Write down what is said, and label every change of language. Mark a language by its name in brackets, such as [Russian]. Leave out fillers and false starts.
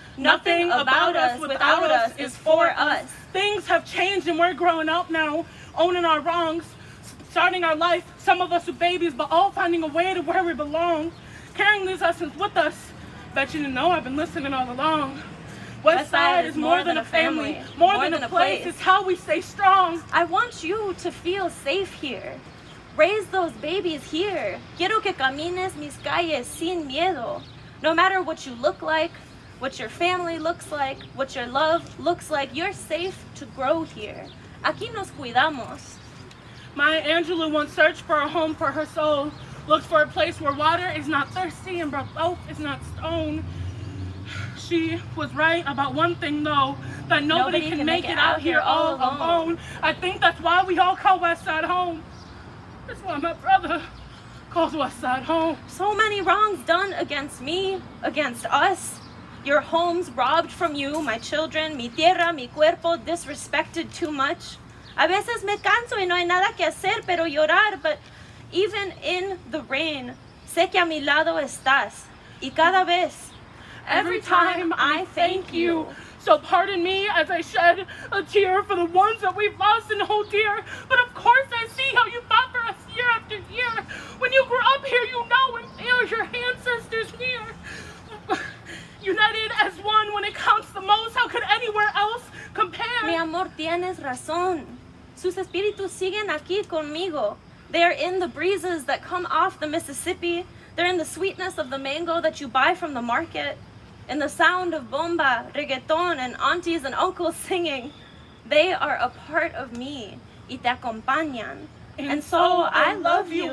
[English] Nothing about us without us is for us. Things have changed and we're growing up now, owning our wrongs, starting our life, some of us with babies, but all finding a way to where we belong, carrying these lessons with us. Bet you didn't know I've been listening all along. West Side is more than a family, more than a place. It's how we stay strong. I want you to feel safe here. Raise those babies here. [Spanish] Quiero que camines mis calles sin miedo. [English] No matter what you look like, what your family looks like, what your love looks like, you're safe to grow here. [Spanish] Aquí nos cuidamos. [English] Maya Angelou once searched for a home for her soul, looked for a place where water is not thirsty and where wealth is not stone. She was right about one thing though, that nobody can make it out here all alone. I think that's why we all call West Side home. That's why my brother calls West Side home. So many wrongs done against me, against us. Your homes robbed from you, my children, [Spanish] mi tierra, mi cuerpo, [English] disrespected too much. [Spanish] A veces me canso y no hay nada que hacer pero llorar, [English] but even in the rain, [Spanish] sé que a mi lado estás. Y cada vez, [English] every time I thank you. So pardon me as I shed a tear for the ones that we've lost and hold dear. But of course I see how you fought for us year after year. When you grew up here, you know and feel your ancestors near. United as one when it counts the most, how could anywhere else compare? [Spanish] Mi amor, tienes razón. Sus espíritus siguen aquí conmigo. [English] They are in the breezes that come off the Mississippi. They're in the sweetness of the mango that you buy from the market. In the sound of bomba, reggaeton, and aunties and uncles singing. They are a part of me. [Spanish] Y te acompañan. [English] And so I love you